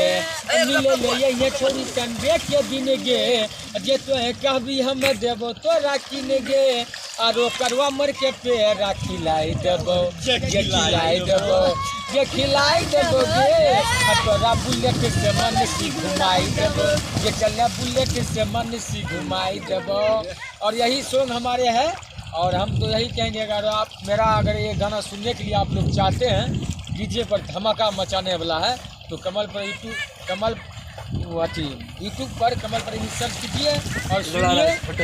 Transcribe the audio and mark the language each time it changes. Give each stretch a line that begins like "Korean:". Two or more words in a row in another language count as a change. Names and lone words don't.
Angika: मिले ले ये छोरी संडे के दिन गे, जे तोहे कहबी हम देबो तोरा किन गे। आरो करवा मर के पेड़ा खिलाई देबो, ये खिलाई देबो, ये खिलाई देबो गे। तोरा बुलेट से मन सी घुमाई देबो, ये चल बुलेट से मन सी घुमाई देबो।
Hindi: और यही सॉन्ग हमारे हैं और हम तो यही कहेंगे, अगर ये गाना सुनने के लिए आप लोग चाहते हैं, डीजे पर धमाका मचाने वाला है, तो यूट्यूब पर कमल पर सर्च कीजिए और सुनिए।